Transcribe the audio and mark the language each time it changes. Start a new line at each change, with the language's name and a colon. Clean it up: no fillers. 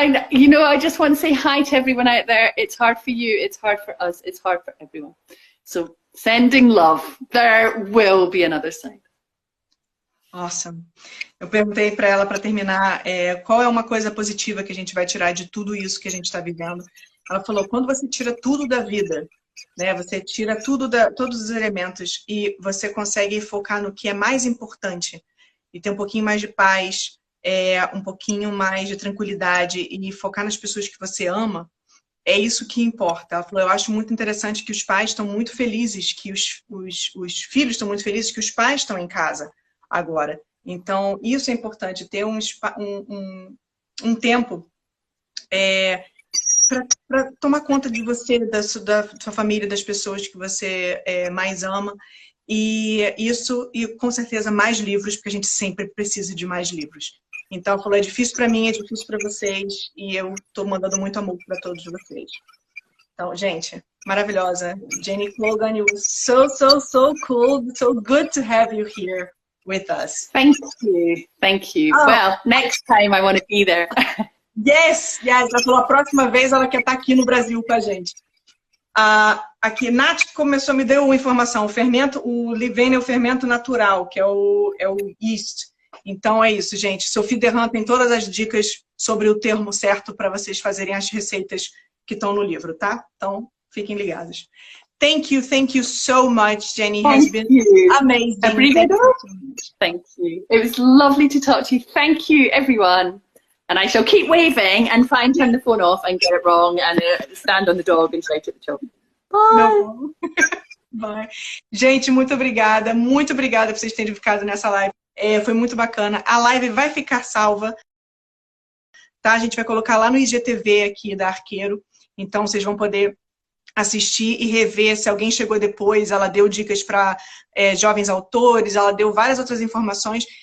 English: I just want to say hi to everyone out there. It's hard for you, it's hard for us, it's hard for everyone. So sending love. There will be another side. Awesome.
Portuguese: Eu perguntei para ela, para terminar, qual é uma coisa positiva que a gente vai tirar de tudo isso que a gente está vivendo. Ela falou, quando você tira tudo da vida, né, você tira todos os elementos e você consegue focar no que é mais importante e ter um pouquinho mais de paz, um pouquinho mais de tranquilidade e focar nas pessoas que você ama, é isso que importa. Ela falou, eu acho muito interessante que os pais estão muito felizes, que os filhos estão muito felizes que os pais estão em casa agora. Então, isso é importante, ter um tempo para tomar conta de você, da sua família, das pessoas que você mais ama. E isso, e com certeza mais livros, porque a gente sempre precisa de mais livros. Então, falou, é difícil para mim, é difícil para vocês, e eu estou mandando muito amor para todos vocês. Então, gente, maravilhosa.
English: Jenny Colgan, you were so cool, so good to have you here with us. Thank you, thank you. Oh. Well, next time I want to be there. Yes,
Portuguese: ela falou, a próxima vez ela quer estar aqui no Brasil com a gente. Aqui, Nath me deu uma informação, o Livene é o fermento natural, que é o yeast. Então é isso, gente. Sophie Derran tem todas as dicas sobre o termo certo para vocês fazerem as receitas que estão no livro, tá? Então, fiquem ligados.
English: Thank you so much, Jenny. Has been amazing. Thank you. It was lovely to talk to you. Thank you, everyone. And I shall keep waving and try and turn the phone off and get it wrong and stand on the dog and shout at the children. Bye. No. Bye.
Portuguese: Gente, muito obrigada por vocês terem ficado nessa live. Foi muito bacana. A live vai ficar salva, tá? A gente vai colocar lá no IGTV aqui da Arqueiro. Então, vocês vão poder assistir e rever. Se alguém chegou depois, ela deu dicas para jovens autores, ela deu várias outras informações.